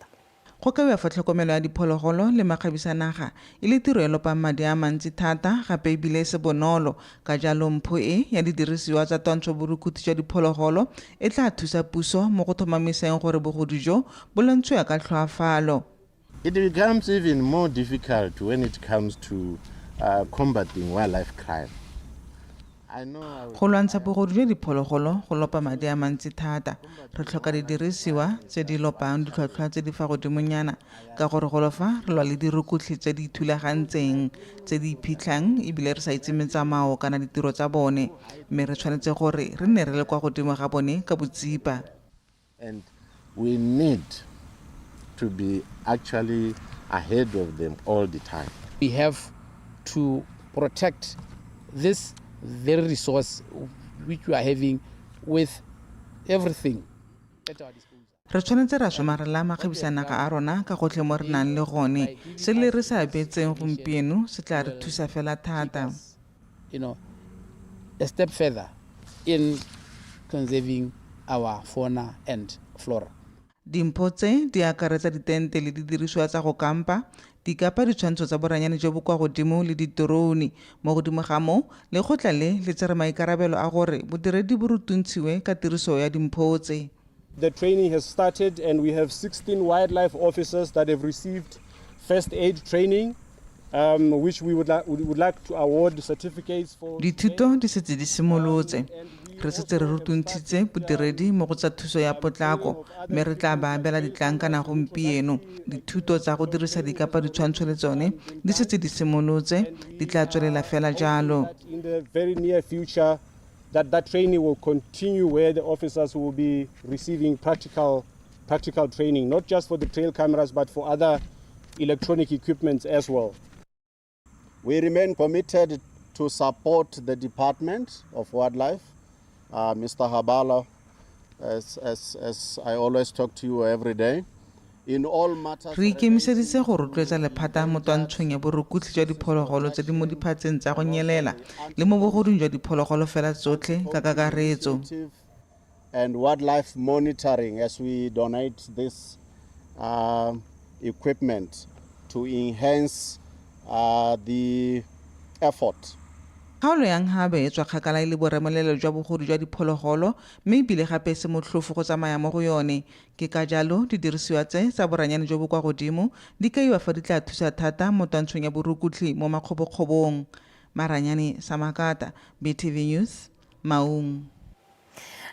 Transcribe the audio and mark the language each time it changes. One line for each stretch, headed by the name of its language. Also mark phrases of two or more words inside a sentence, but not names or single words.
Tswana: Go ka fa tlhokomelo ya diphologolo le magabisanaga e le tiro e lopang madi a mantsi thata gape ebile se bonolo ka jalo Mpuse ya didirisiwa tsa twantsho borukutlhi jwa diphologolo e tla thusa puso mo go thomamiseng gore bogodu jo bo lwantswe ka tlhoafalo.
English: It becomes even more difficult when it comes to combating wildlife crime.
Tswana: Go lwantsha bogodu jwa diphologolo go lopa madi a mantsi thata. Re tlhoka didirisiwa tse di lopang ditlhwatlhwa tse di fa godimonyana ka gore go lofa re lwa le dirukutlhi tse di thulagantseng tse di iphitlhang ebile re sa itse metsamao kana ditiro tsa bone mme re tshwanetse gore re nne re le kwa godimo ga bone ka botsipa.
English: And we need to be actually ahead of them all the time. We have to protect this very resource which we are having with everything at our disposal.
Tswana: Re tshwanetse ra somarela magabisanaga a rona ka gotlhe mo re nang le gone se le re sa abetseng gompieno se tla re thusa fela thata.
English: A step further in conserving our fauna and flora.
Tswana: Dimpotse di akaretsa ditente le didirisiwa tsa go kampa dikapa ditshwantsho tsa boranyane jo bo kwa godimo le ditorone mo godimo ga mo le gotla le tsere maikarabelo a gore bodiredi bo rutuntshiwe ka tiriso ya dimpotse.
English: The training has started and we have 16 wildlife officers that have received first aid training which we would like to award certificates for.
Tswana: Dithuto di setse di simolotse. Re setse re rutuntshitse bodiredi mo go tsa thuso ya potlako mme re tla ba abela ditlankana gompieno. Dithuto tsa go dirisa dikapa ditshwantsho le tsone di setse di simolotse di tla tswelela fela jalo.
English: In the very near future that training will continue where the officers will be receiving practical training, not just for the trail cameras but for other electronic equipments as well. We remain committed to support the Department of Wildlife, Mr. Habala, as I always talk to you every day. In all matters,
Tswana: re ikemiseditse go rotloetsa lephata mo twantshong ya borukutlhi jwa diphologolo tse di mo diphatseng tsa go nyelela le mo bogodung jwa diphologolo fela tsotlhe ka kakaretso.
English: And wildlife monitoring as we donate this equipment to enhance the effort.
Tswana: Kgaolo yang gabe e tswa kgakala le boremolelo jwa bogodu jwa diphologolo mme ebile gape se motlhofo go tsamaya mo go yone ke ka jalo didirisiwa tse tsa boranyane jo bo kwa godimo di kaiwa fa di tla thusa thata mo twantshong ya borukutlhi mo makgobokgobong. Maranyane sa makata, BTV News, Maung.